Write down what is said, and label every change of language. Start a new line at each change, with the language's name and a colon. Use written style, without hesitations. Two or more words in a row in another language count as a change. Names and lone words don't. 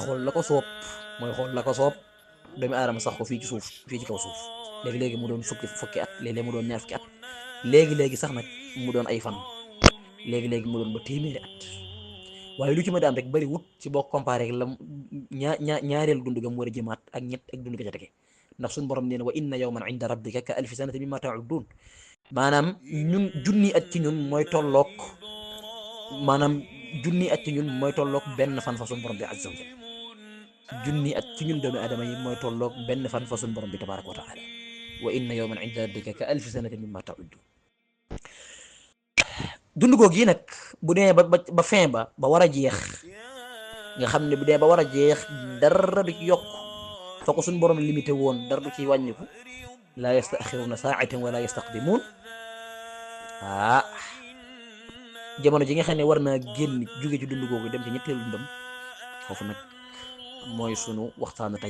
Wolof: xool la ko soob doomu aadama sax ko fii ci suuf fii ci kaw suuf léegi-léegi mu doon fukki at léegi-léegi mu doon ñaar fukki at léegi-léegi sax nag mu doon ay fan léegi-léegi mu doon ba téeméeri at waaye lu ci ma di am rek bari wut ci boo comparé la ñaareelu dund ga mu war a jëmaat ak ñett ak dund ga ca tege ndax suñu borom nee na
Arabic: وإن يوما عند ربك كألف سنة مما تعدون
Wolof: maanaam ñun junni at ci ñun mooy tolloog benn fan fa suñu borom bi
Arabic: عز وجل
Wolof: junni at ci ñun doomu aadama yi mooy tolloog benn fan fa suñu borom bi
Arabic: تبارك وتعالى وإن يوما عند ربك كألف سنة مما تعدون
Wolof: dund googu yi nag bu dee ba fin ba war a jeex nga xam ne bu dee ba war a jeex dara du ci yokk fa ko suñu borom limité woon dara du ci wàññiku
Arabic: لا يستأخرون ساعة ولا يستقدمون
Wolof: jamono ji nga xam ne war naa génn jóge ci dund googu dem ci ñetteelu dundam foofu nag mooy sunu waxtaanu tey